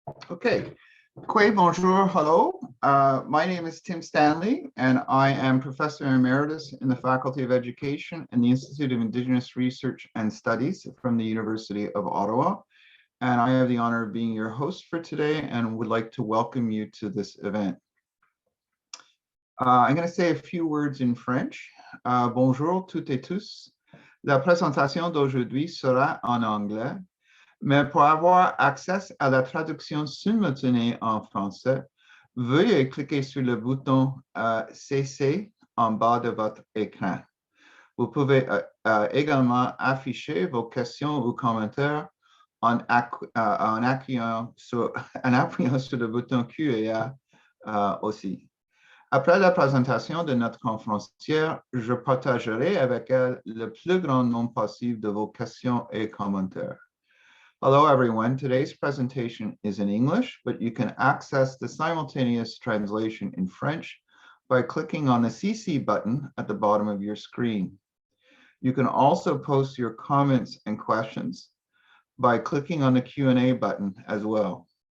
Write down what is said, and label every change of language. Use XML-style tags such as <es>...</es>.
<en>Okay. Bonjour, hello. My name is Tim Stanley, and I am Professor Emeritus in the Faculty of Education and the Institute of Indigenous Research and Studies from the University of Ottawa. And I have the honor of being your host for today and would like to welcome you to this event. I'm going to say a few words in French.</en> <fr>Bonjour toutes et tous. La présentation d'aujourd'hui sera en anglais. Mais pour avoir accès à la traduction simultanée en français, veuillez cliquer sur le bouton CC en bas de votre écran. Vous pouvez également afficher vos questions ou commentaires en appuyant sur le bouton Q&A aussi. Après la présentation de notre conférencière, je partagerai avec elle le plus grand nombre possible de vos questions et commentaires.</fr> <en>Hello, everyone. Today's presentation is in English, but you can access the simultaneous translation in French by clicking on the CC button at the bottom of your screen. You can also post your comments and questions by clicking on the Q&A button as well.</en>